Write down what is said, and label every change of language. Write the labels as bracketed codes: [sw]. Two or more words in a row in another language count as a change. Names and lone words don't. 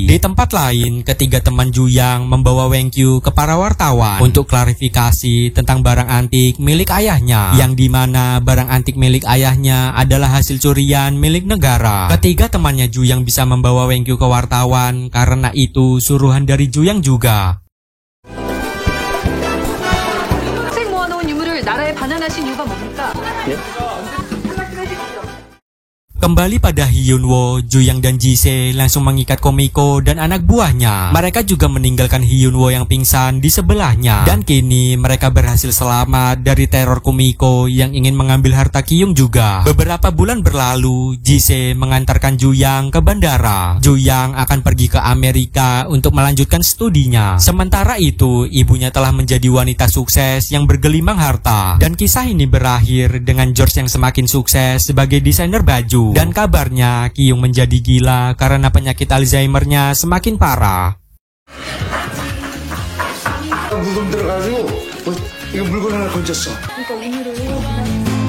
[id] Di tempat lain, ketiga teman Juyang membawa Wengkyu ke para wartawan untuk klarifikasi tentang barang antik milik ayahnya. Yang dimana barang antik milik ayahnya adalah hasil curian milik negara. Ketiga temannya Juyang bisa membawa Wengkyu ke wartawan karena itu suruhan dari Juyang juga. [ko] 책 모아놓은 유물을 나라에 반환하신 이유가 뭡니까? [id] Kembali pada Hyunwoo, Juyang dan Jise langsung mengikat Komiko dan anak buahnya. Mereka juga meninggalkan Hyunwoo yang pingsan di sebelahnya. Dan kini mereka berhasil selamat dari teror Komiko yang ingin mengambil harta Kyung juga. Beberapa bulan berlalu, Jise mengantarkan Juyang ke bandara. Juyang akan pergi ke Amerika untuk melanjutkan studinya. Sementara itu, ibunya telah menjadi wanita sukses yang bergelimang harta. Dan kisah ini berakhir dengan George yang semakin sukses sebagai desainer baju. Dan kabarnya Kyung menjadi gila karena penyakit Alzheimer-nya semakin parah. [ko] 물건 들어가지고 이거 물건 하나 건졌어. 그러니까 오늘은